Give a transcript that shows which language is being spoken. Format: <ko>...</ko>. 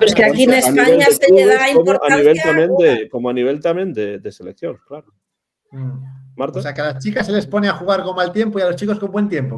<es>Pero es que aquí en España</es> <gl>se lle dá a importancia como a nivel tamén de selección, claro. Marta?</gl> <es>O sea, que a las chicas se les pone a jugar con mal tiempo y a los chicos con buen tiempo.</es>